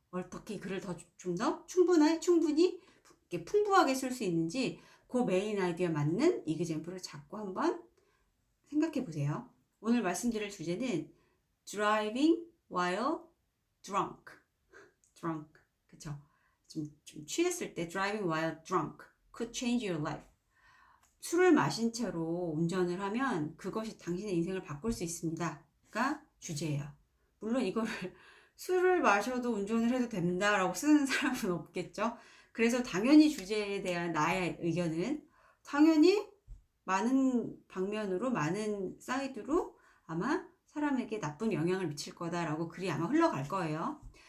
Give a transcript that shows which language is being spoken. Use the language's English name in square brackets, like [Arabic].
[Korean] 어떻게 글을 좀 더 충분히 풍부하게 쓸 수 있는지 그 메인 아이디어에 맞는 이그젬플을 잡고 한번 생각해 보세요. 오늘 말씀드릴 주제는 [English] driving while drunk. [Korean] 그쵸? 좀 취했을 때 [English] driving while drunk could change your life. [Korean] 술을 마신 채로 운전을 하면 그것이 당신의 인생을 바꿀 수 있습니다가 주제예요. 물론 이거를 술을 마셔도 운전을 해도 된다라고 쓰는 사람은 없겠죠. 그래서 당연히 주제에 대한 나의 의견은 당연히 많은 방면으로, 많은 사이드로 아마 사람에게 나쁜 영향을 미칠 거다라고 글이 아마 흘러갈 거예요.